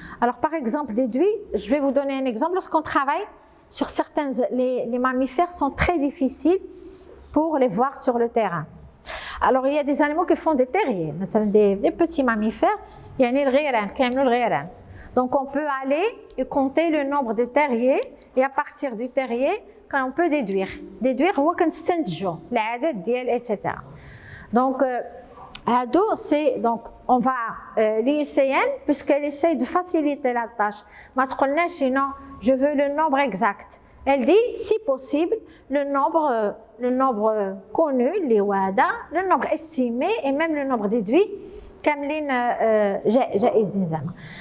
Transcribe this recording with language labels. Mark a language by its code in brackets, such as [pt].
[fr] Alors par exemple, déduit, je vais vous donner un exemple. Lorsqu'on travaille sur certains, les mammifères sont très difficiles pour les voir sur le terrain. Alors il y a des animaux qui font des terriers, des petits mammifères, [ar] يعني الغيران كيعملوا الغيران. [fr] Donc on peut aller et compter le nombre de terriers, et à partir du terrier, on peut déduire. [ar] Déduire هو كنستنتجوا العدد ديال etc. [fr] Donc هادو c'est donc on va l'IUCN, puisqu'elle essaye de faciliter la tâche. [ar] ما تقولناش [fr] sinon je veux le nombre exact. Elle dit si possible le nombre connu [ar] اللي هو هذا, [fr] le nombre estimé et même le nombre déduit [ar] كاملين جائزين زعما.